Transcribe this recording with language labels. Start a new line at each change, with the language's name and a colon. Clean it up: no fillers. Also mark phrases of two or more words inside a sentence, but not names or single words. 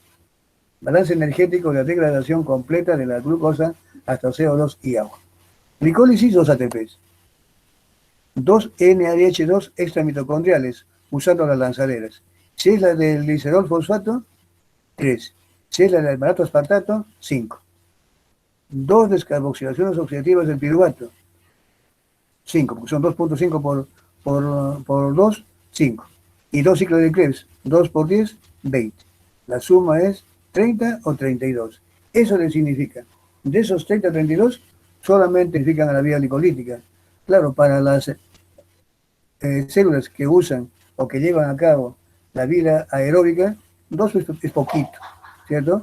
Spanish: Balance energético de la degradación completa de la glucosa hasta CO2 y agua. Glicólisis, 2 ATPs. 2 NADH2 extramitocondriales, usando las lanzaderas. Si es la del glicerol fosfato, 3. Si es la del malato aspartato, 5. 2 descarboxilaciones oxidativas del piruvato, 5, porque son 2.5 por 2, 5. Y 2 ciclos de Krebs, 2 por 10, 20. La suma es 30 o 32. Eso le significa, de esos 30 o 32, solamente significan a la vía glicolítica. Claro, para las células que usan o que llevan a cabo la vida aeróbica, 2 es poquito, ¿cierto?